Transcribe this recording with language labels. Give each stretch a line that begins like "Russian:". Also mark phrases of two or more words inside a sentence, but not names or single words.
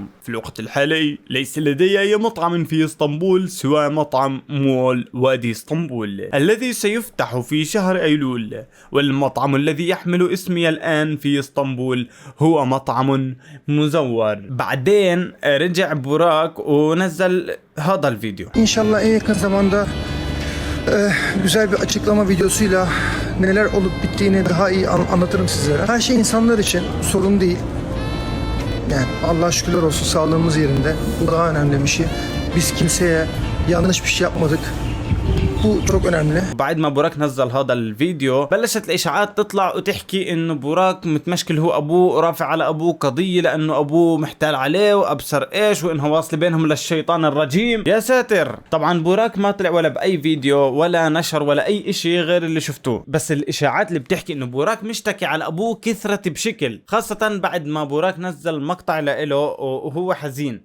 Arabic: في الوقت الحالي ليس لدي أي مطعم في اسطنبول سوى مطعم مول وادي اسطنبول الذي سيفتح في شهر أيلول، والمطعم الذي يحمل اسمي الآن في اسطنبول هو مطعم مزور. بعدين رجع بوراك ونزل هذا الفيديو.
Turkish: İnşallah en yakın zamanda güzel bir açıklama videosuyla neler olup bittiğini daha iyi anlatırım sizlere. Her şey insanlar için sorun değil. Yani Allah'a şükürler olsun sağlığımız yerinde. Bu daha önemli bir şey. Biz kimseye yanlış bir şey yapmadık. Bu çok önemli.
Arabic: بعد ما بوراك نزل هذا الفيديو بلشت الاشاعات تطلع وتحكي انه بوراك متمشكل هو ابوه، رافع على ابوه قضيه لانه ابوه محتال عليه وابصر ايش، وانه واصل بينهم للشيطان الرجيم. يا ساتر. طبعا بوراك ما طلع ولا باي فيديو ولا نشر ولا اي اشي غير اللي شفتوه، بس الاشاعات اللي بتحكي انه بوراك مشتكي على ابوه كثرت بشكل، خاصه بعد ما بوراك نزل مقطع له وهو حزين.